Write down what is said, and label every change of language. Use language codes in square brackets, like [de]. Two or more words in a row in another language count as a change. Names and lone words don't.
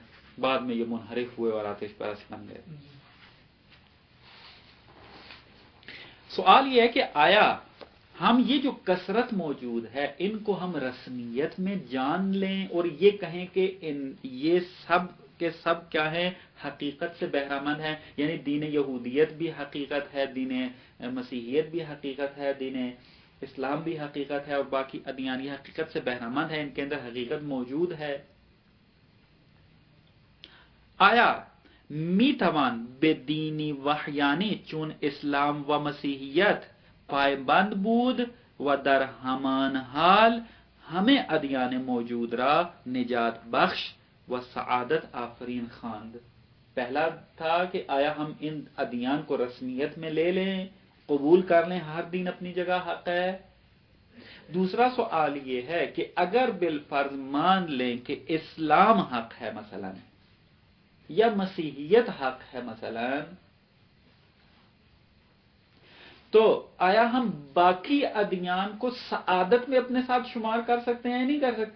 [ur] بعد میں یہ منحرف ہوئے اور آتش پرست بن گئے. سوال یہ ہے کہ آیا ہم یہ جو کثرت موجود ہے ان کو ہم رسمیت میں جان لیں اور یہ کہیں کہ یہ سب کے سب کیا ہے؟ حقیقت سے بہرہ مند ہے. یعنی دین یہودیت بھی حقیقت ہے، دین مسیحیت بھی حقیقت ہے، دین اسلام بھی حقیقت ہے، اور باقی ادیان یہ حقیقت سے بہرہ مند ہے، ان کے اندر حقیقت موجود ہے. [fa] آیا می توان به دینی وحیانی چون اسلام و مسیحیت پایبند بود و در همان حال ہمیں ادیان موجود را نجات بخش و سعادت آفرین خواند. [ur] پہلا تھا کہ آیا ہم ان ادیان کو رسمیت میں لے لیں، قبول کر لیں، ہر دین اپنی جگہ حق ہے. دوسرا سوال یہ ہے کہ اگر بالفرض مان لیں کہ اسلام حق ہے مثلا یا مسیحیت حق ہے مثلا، تو آیا ہم باقی ادیان کو سعادت میں اپنے ساتھ شمار کر سکتے ہیں یا نہیں کر سکتے؟